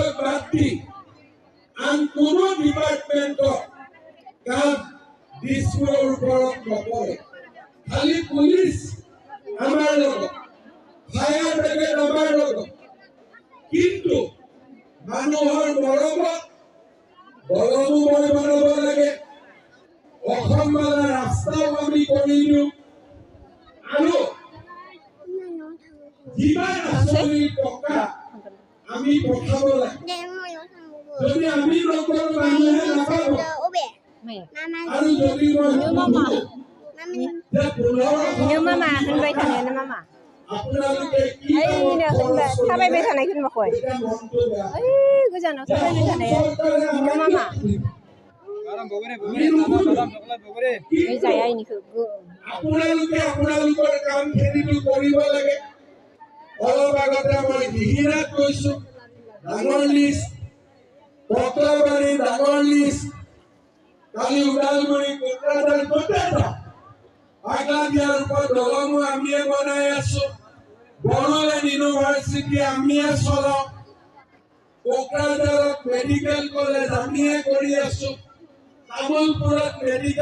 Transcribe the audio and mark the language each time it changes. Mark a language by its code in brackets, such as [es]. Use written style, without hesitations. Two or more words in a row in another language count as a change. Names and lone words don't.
[as] বাদ দি আন কোনো ডিপাৰ্টমেণ্টৰ কাম দিশপুৰৰ ওপৰত নপৰে খালি পুলিচ আমাৰ লগত ফায়ার ব্রিগেড আমার লগত কিন্তু মানুহৰ মৰমত বলমু মই বনাব লাগে অসমবালা ৰাস্তাও আমি কৰি দিওঁ আৰু যিমান আঁচনিৰ টকা আমি পঠাব লাগে যদি আমি নকৰোঁ মানুহে নাপাব আৰু যদি মই [brx] মামা होनबाय थानाया ना मामा [as] আপোনালোকে কি [brx] थाबायबाय थानायखौनो माखय ओइ गोजानाव थाबायबाय थानाया बिनो मामा ओइ जाया इनिखौ [as] আপোনালোকে আপোনালোকৰ কামখিনিটো কৰিব লাগে অলপ আগতে মই দিহিৰাত গৈছো ডাঙৰ লিষ্ট পটলবাৰী ডাঙৰ লিষ্ট কালি ওদালগুৰি কোকৰাঝাৰ গোটেইটা আগলা দিয়াৰ ওপৰত দলমো আমিয়ে বনাই আছো বড়োলেণ্ড ইউনিভাৰ্চিটি আমিয়ে চলাও কোকৰাঝাৰত মেডিকেল কলেজ আমিয়ে কৰি আছো তামুলপুৰত মেডিকেল